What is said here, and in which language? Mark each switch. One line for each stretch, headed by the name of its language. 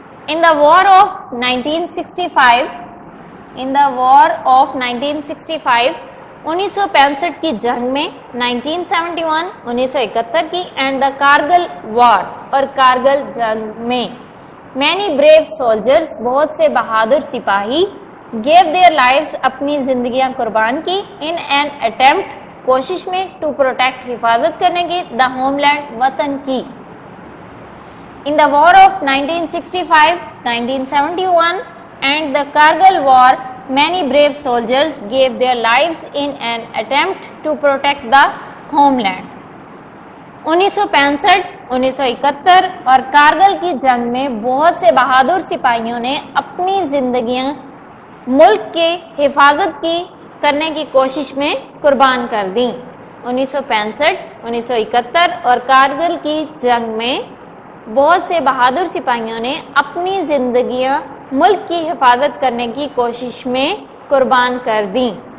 English: in the war of 1965,
Hindi: in the war of 1965, 1965 की जंग में, 1971, 1971 की, एंड द कारगिल वॉर, और कारगिल जंग में,
English: many brave soldiers,
Hindi: बहुत से बहादुर सिपाही,
English: gave their lives,
Hindi: अपनी जिंदगियां कुर्बान की, इन एन अटेम्प्ट, कोशिश में, टू प्रोटेक्ट, हिफाजत करने की, द होमलैंड, वतन की.
English: In the war of 1965, 1971 and the Kargil war, many brave soldiers gave their lives in an attempt to protect the homeland.
Hindi: 1965, 1971 और कारगिल की जंग में बहुत से बहादुर सिपाहियों ने अपनी जिंदगियां मुल्क के हिफाजत की करने की कोशिश में कुर्बान कर दी. 1965, 1971 और कारगिल की जंग में बहुत से बहादुर सिपाहियों ने अपनी जिंदगियां मुल्क की हिफाजत करने की कोशिश में कुर्बान कर दी.